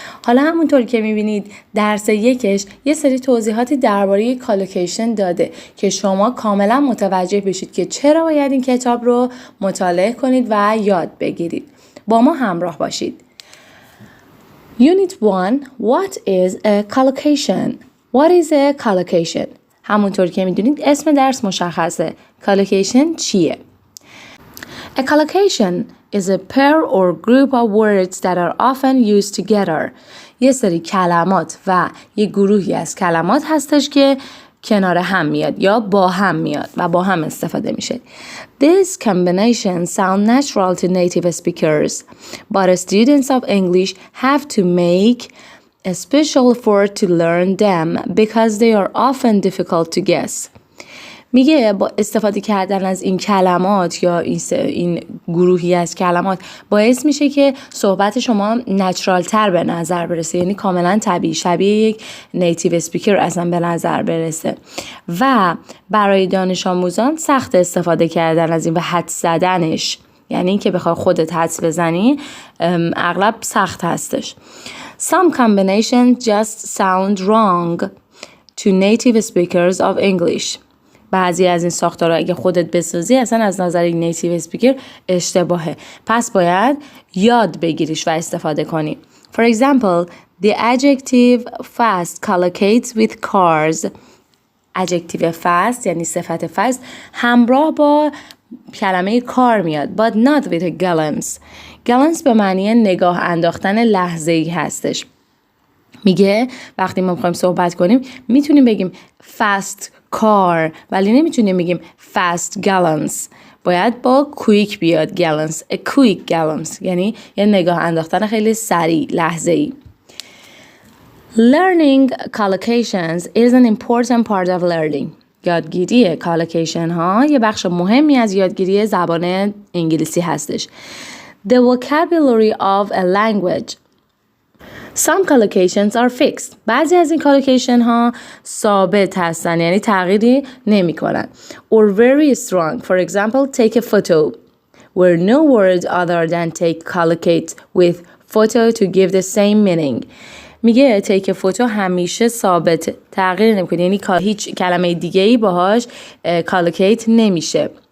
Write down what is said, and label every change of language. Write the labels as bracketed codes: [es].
[fa] حالا همونطور که می‌بینید درس یکش یه سری توضیحاتی درباره کالوکیشن داده که شما کاملا متوجه بشید که چرا باید این کتاب رو مطالعه کنید و یاد بگیرید. با ما همراه باشید. [en] Unit 1. What is a collocation? What is a collocation? [fa] همونطور که میدونید اسم درس مشخصه. collocation چیه؟ [en] A collocation is a pair or group of words that are often used together. [fa] یه سری کلمات و یه گروهی از کلمات هستش که کنار هم میاد یا با هم میاد و با هم استفاده میشه. [en] These combinations sound natural to native speakers, but students of English have to make a special effort to learn them because they are often difficult to guess. [fa] میگه با استفاده کردن از این کلمات یا این گروهی از کلمات باعث میشه که صحبت شما نچرال تر به نظر برسه، یعنی کاملا طبیعی، شبیه یک نیتیو اسپیکر اصلا به نظر برسه و برای دانش آموزان سخت استفاده کردن از این و حدس زدنش، یعنی این که بخوای خودت حدس بزنی اغلب سخت هستش. [en] Some combinations just sound wrong to native speakers of English. [fa] بعضی از این ساختارها اگه خودت بسازی اصلا از نظر یک نیتیو اسپیکر اشتباهه، پس باید یاد بگیریش و استفاده کنی. [en] For example, the adjective fast collocates with cars. [fa] adjective fast یعنی صفت fast همراه با کلمه کار میاد. [en] But not with a glance. [fa] glance به معنی نگاه انداختن لحظه‌ای هستش. میگه وقتی ما میخوایم صحبت کنیم میتونیم بگیم fast car ولی نمیتونیم بگیم fast gallons. باید با quick بیاد gallons. [en] A quick gallons [fa] یعنی یه نگاه انداختن خیلی سریع لحظه‌ای. [en] Learning collocations is an important part of learning. [fa] یادگیری collocation ها یه بخش مهمی از یادگیری زبان انگلیسی هستش. [en] The vocabulary of a language. Some collocations are fixed. [fa] بعضی از این collocation ها ثابت هستن، یعنی تغییری نمی کنن. [en] Or very strong. For example, take a photo. Where no word other than take collocate with photo to give the same meaning. [fa] میگه take a photo همیشه ثابت، تغییر نمی کنه، یعنی هیچ کلمه دیگه ای باهاش collocate نمیشه.